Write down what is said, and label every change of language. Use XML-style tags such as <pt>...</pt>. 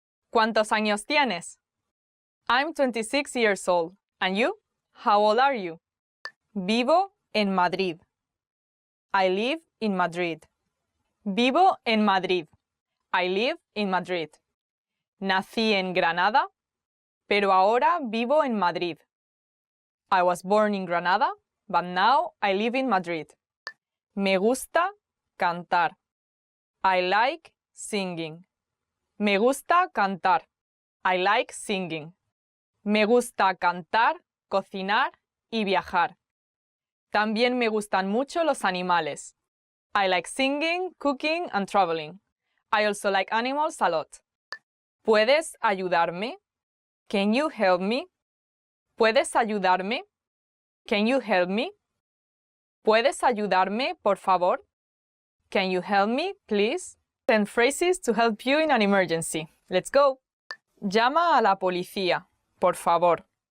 <es>¿Cuántos años tienes?</es> <en>I'm 26 years old. And you? How old are you?</en> <es>Vivo en Madrid.</es> <en>I live in Madrid.</en> <es>Vivo en Madrid.</es> <en>I live in Madrid.</en> <es>Nací en Granada, pero ahora vivo en Madrid.</es> <en>I was born in Granada, but now I live in Madrid.</en> <es>Me gusta cantar.</es> <en>I like singing.</en> <es>Me gusta cantar.</es> <en>I like singing.</en> <es>Me gusta cantar, cocinar y viajar. También me gustan mucho los animales.</es> <en>I like singing, cooking, and traveling. I also like animals a lot.</en> <es>¿Puedes ayudarme?</es> <en>Can you help me?</en> <es>¿Puedes ayudarme?</es> <en>Can you help me?</en> <es>¿Puedes ayudarme, por favor?</es> <en>Can you help me, please? 10 phrases to help you in an emergency. Let's go.</en> <es>Llama a la policía, por favor.</es>